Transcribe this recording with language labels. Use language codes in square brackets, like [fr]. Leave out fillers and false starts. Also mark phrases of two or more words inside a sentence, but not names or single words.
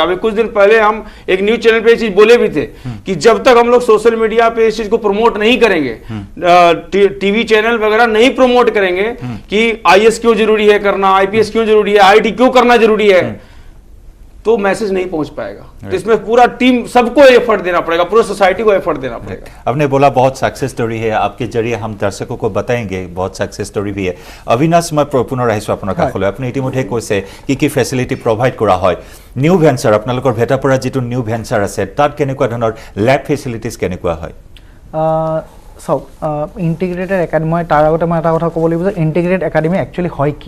[hi] अभी कुछ दिन पहले हम एक [en] news channel [hi] पे ये चीज बोले भी थे कि जब तक हम लोग [en] social media [hi] पे इस चीज को प्रमोट नहीं करेंगे, [en] TV channel [hi] वगैरह नहीं प्रमोट करेंगे कि आईएएस क्यों जरूरी है करना, आईपीएस क्यों जरूरी है, आईआईटी क्यों करना जरूरी है, तो मैसेज नहीं पहुंच पाएगा। तो इसमें पूरा टीम सबको एफर्ट देना पड़ेगा, पूरी सोसाइटी को एफर्ट देना पड़ेगा। आपने बोला बहुत [en] success story [hi] है, आपके जरिए हम दर्शकों को बताएंगे बहुत [en] success story [hi] भी है। [as] अविनाश [hi] मैं पुनः [as] আহিছোঁ আপোনাৰ কাষলৈ। আপুনি ইতিমধ্যে কৈছে কি [en] facility provide [as] কৰা হয়। নিউ ভেঞ্চাৰ আপোনালোকৰ ভেটাপৰা যিটো নিউ ভেঞ্চাৰ আছে তাত কেনেকুৱা ধৰণৰ [en] lab facilities [as] কেনেকুৱা হয়? চাওক, [en] integrated academy, [as] মই তাৰ আগতে মই এটা কথা ক'ব লাগিব যে [en] integrated academy [as] একচুৱেলি হয় কি।